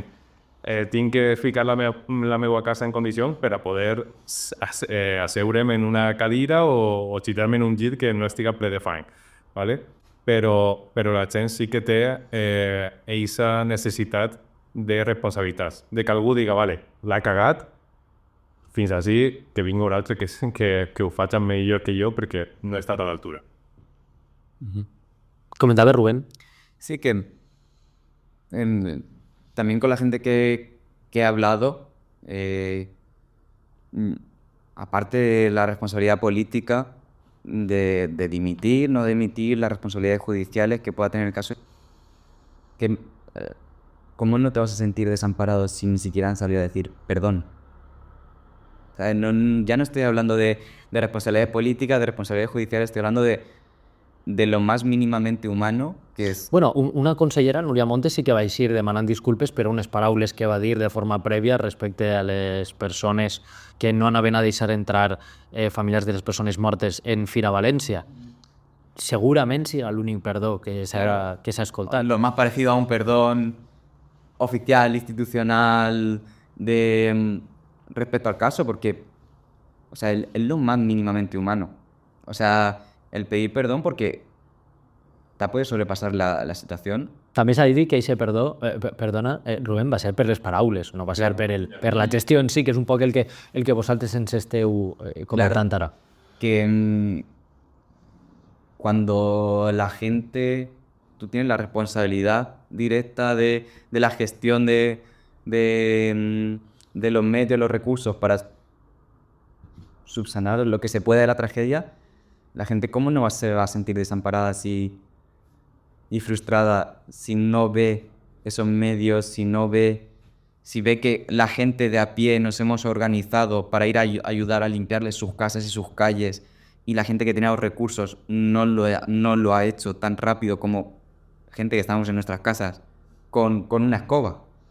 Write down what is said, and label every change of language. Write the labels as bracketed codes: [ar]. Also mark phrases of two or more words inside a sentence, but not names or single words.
[ca] tinc que ficar la meva casa en condicions per a poder asseure'm en una cadira o xitar-me en un llit que no estiga ple de fang. [es] ¿Vale? [ca] Però la gent sí que té aquesta necessitat de responsabilitats, de que algú diga, vale, l'ha cagat, fins així, que vingui un altre que ho faci millor que jo perquè no he estat a l'altura. [es] Comentaba Rubén. Sí, que también con la gente que he hablado, aparte de la responsabilidad política de dimitir, no dimitir, las responsabilidades judiciales que pueda tener el caso, que ¿cómo no te vas a sentir desamparado si ni siquiera han salido a decir perdón? O sea, ya no estoy hablando de responsabilidades políticas, de responsabilidades judiciales, estoy hablando de lo más mínimamente humano que és... [ca] Bueno, una consellera, Núria Montes, sí que va eixir demanant disculpes per unes paraules que va dir de forma prèvia respecte a les persones que no anaven a deixar entrar familiars de les persones mortes en Fira València. Segurament serà l'únic perdó que s'ha escoltat. [es] Lo más parecido a un perdón oficial, institucional, respecto al caso, porque, o sea, es lo más mínimamente humano. O sea, el pedir perdón porque te puede sobrepasar la situación. [ca] També s'ha de dir que aquest perdó, perdona, Rubén, va ser per les paraules, no va ser per la gestió en si, que és un poc el que vosaltres ens esteu comentant ara. [es] Que cuando la gente, tú tienes la responsabilidad directa de la gestión de los medios, los recursos para subsanar lo que se puede de la tragedia, la gente cómo no se va a sentir desamparada y frustrada si no ve esos medios, si ve que la gente de a pie nos hemos organizado para ir a ayudar a limpiarles sus casas y sus calles, y la gente que tenía los recursos no lo ha hecho tan rápido como gente que estamos en nuestras casas con una escoba.